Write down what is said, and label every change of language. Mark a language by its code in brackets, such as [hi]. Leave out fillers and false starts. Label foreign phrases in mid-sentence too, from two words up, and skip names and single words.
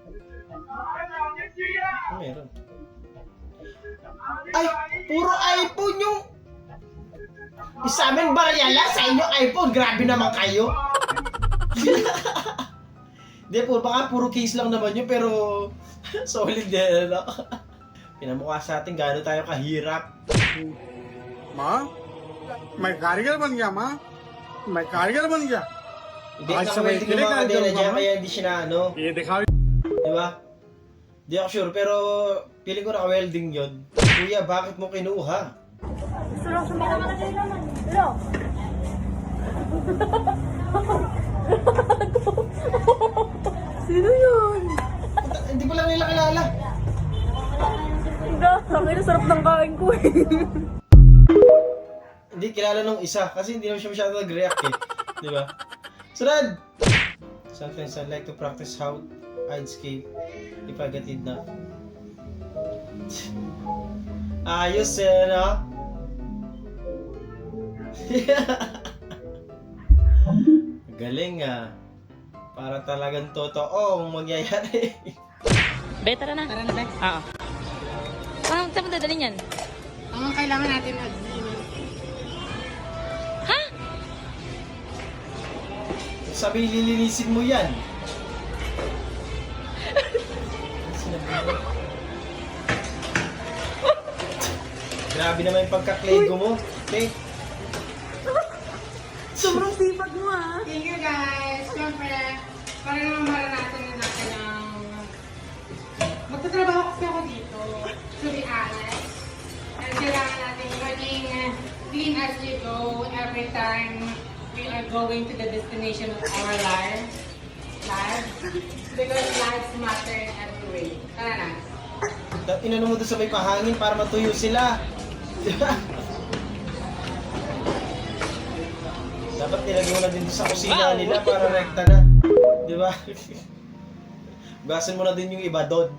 [tl] Meron. Ay, puro iPhone yung... Sa amin barya lang, sa inyo iPhone. Grabe naman kayo. Hindi po, baka puro case lang naman yun, pero solid din, ano? Pinamukha sa atin, gaano tayo kahirap. [hi] माँ मैं कारीगर बन गया माँ मैं कारीगर बन गया [tl] Hindi Ay, na sabay, welding yung mga kadena kailangan dyan, mo, kaya hindi siya na ano. [hi] ये दिखा [tl] Di ba? Di ako sure, pero feeling ko naka-welding yun. Kuya, bakit mo kinuha? Sino yun? Hindi ko lang nila kilala. Ang sarap ng kain ko eh. Hindi kilala nung isa kasi hindi naman siya masyado nag-react eh. Di ba? Sunod! [en] Sometimes I like to practice how I'd skate if I get it na. [tl] Ayos eh, no? Galing ah. Para talagang totoo ang mangyayari. Be, tara na. Tara na, Be. Oo. Saan mo dadalhin yan? Ang kailangan natin Ha? Sabi, lilinisin mo yan. Grabe naman yung pagka-claygo mo. Okay? Sobrang sipag mo ah. [en] Thank you guys. [tl] Siyempre, para naman maranasan na natin ang... Magtatrabaho kasi ako dito. [en] To be honest. And [tl] kailangan natin maging [en] clean as you go every time we are going to the destination of our life. Because lives matter in every way. [tl] Tara na. Inano mo doon sa may pahangin para matuyo sila. Dapat nilagay mo na din doon sa kusina nila para rekta na. Di ba? Gasin mo na din yung iba doon.